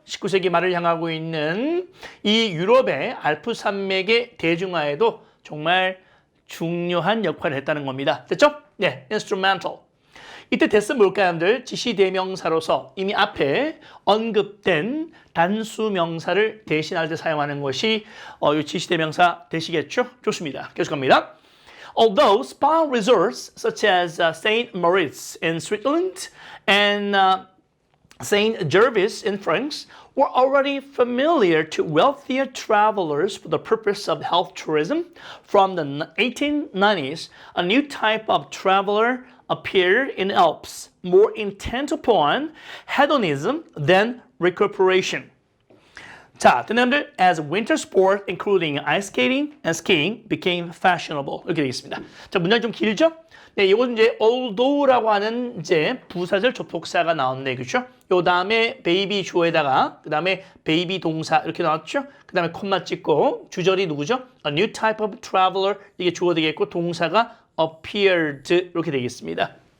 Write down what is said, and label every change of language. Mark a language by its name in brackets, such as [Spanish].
[Korean] 19세기 말을 향하고 있는 이 유럽의 알프스 산맥의 대중화에도 정말 중요한 역할을 했다는 겁니다. 됐죠? 네, instrumental. 이때 됐으면 뭘까요, 여러분들? 지시대명사로서 이미 앞에 언급된 단수명사를 대신할 때 사용하는 것이 이 지시대명사 되시겠죠? 좋습니다. 계속 갑니다. [English] Although spa resorts such as St. Moritz in Switzerland and Saint Gervais in France were already familiar to wealthier travelers for the purpose of health tourism. From the 1890s, a new type of traveler appeared in Alps, more intent upon hedonism than recuperation. [Korean] 자, 여러분들, [English] as winter sport, including ice skating and skiing, became fashionable. [Korean] 이렇게 되겠습니다. 자, 문장이 좀 길죠? 네, 이건 이제 although라고 하는 이제 부사절 접속사가 나왔네, 그렇죠? 요 다음에 베이비 주어에다가 그 다음에 베이비 동사 이렇게 나왔죠? 그 다음에 콤마 찍고 주절이 누구죠? [English] A new type of traveler [Korean] 이게 주어 되겠고 동사가 appeared 이렇게 되겠습니다.